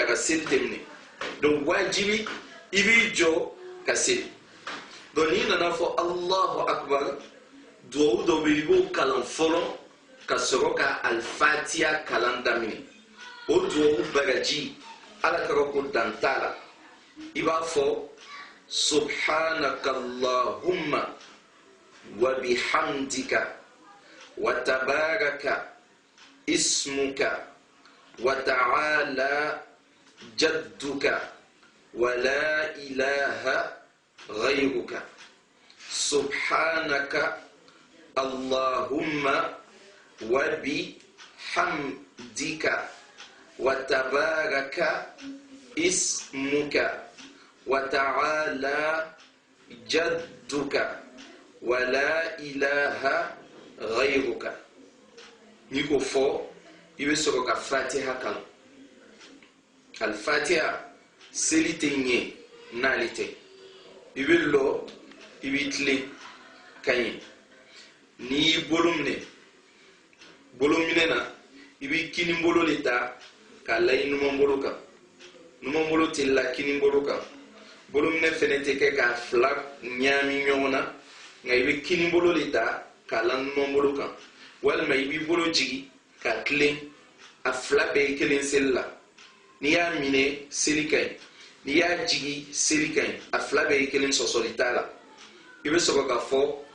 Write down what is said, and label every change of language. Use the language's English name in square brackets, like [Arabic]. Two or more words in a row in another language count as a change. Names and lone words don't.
[Bambara] ka seli tɛmɛnɛ donc wajibi i b'i jɔ ka seli donc n'i nana fɔ [Arabic] الله أكبر [Bambara] duwawu dɔ bɛ yen i b'o kalan fɔlɔ ka sɔrɔ ka alfatiya kalan daminɛ o duwawu bagaji ala kɛra ko dan t'a la i b'a fɔ [Arabic] سبحانك اللهم وبحمدك وتبارك اسمك وتعالى جدك ولا إله غيرك سبحانك اللهم وبحمدك وتبارك اسمك وتعالى جدك ولا إله غيرك [Bambara] ni ko fɔ i bɛ sɔrɔ ka fatiha kalan al-fatiha seli tɛ ɲɛ n'ale tɛ i bɛ lɔ i b'i tilen ka ɲɛ n'i y'i bolo minɛ na i b'i kinibolo de ta k'a la i numanbolo kan numanbolo tɛ la kinibolo kan bolo minɛ fɛnɛ tɛ kɛ k'a fila ɲaami ɲɔgɔn na nka i bɛ kinibolo de ta k'a la numanbolo kan walima i b'i bolo jigi k'a tilen a fila bɛɛ ye kelen seli la n'i y'a minɛ seli ka ɲi n'i y'a jigi seli ka ɲi a fila bɛɛ ye kelen sɔsɔli t'a la i bɛ sɔrɔ k'a fɔ